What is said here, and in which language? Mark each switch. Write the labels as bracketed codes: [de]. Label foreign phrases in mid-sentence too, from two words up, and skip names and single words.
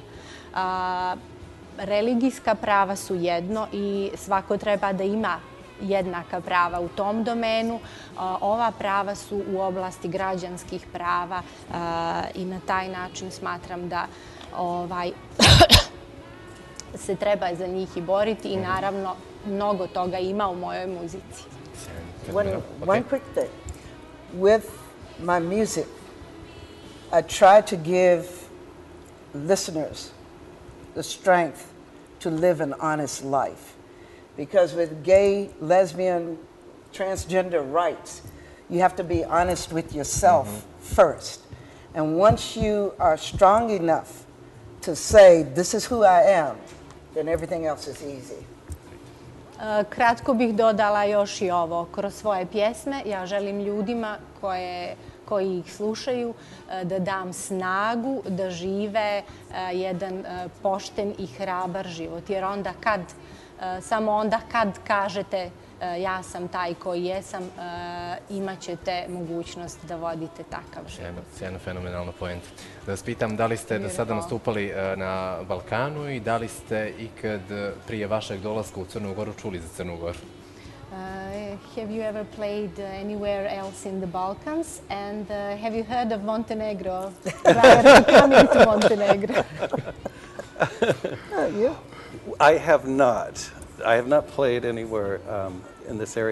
[sr] Religijska prava su jedno i svako treba da ima jednaka prava u tom domenu. Ova prava su u oblasti građanskih prava i na taj način smatram da se treba za njih i boriti i naravno mnogo toga ima u mojoj muzici. [en] One quick thing. With my music, I try to give listeners the strength to live an honest life. Because with gay, lesbian, transgender rights, you have to be honest with yourself first. And once you are strong enough to say, this is who I am, then everything else is easy. [sr] Kratko bih dodala još i ovo. Kroz svoje pjesme ja želim ljudima koji ih slušaju da dam snagu da žive jedan pošten i hrabar život. Jer samo onda kad kažete ja sam taj koji jesam, imat ćete mogućnost da vodite takav život. Sjajno, fenomenalna poenta. Da vas pitam, da li ste do sada nastupali na Balkanu i da li ste ikad prije vašeg dolaska u Crnu Goru čuli za Crnu Goru? [en] Have you ever played anywhere else in the Balkans? And have you heard of Montenegro prior to coming to Montenegro? I have not. I have not played anywhere in this area.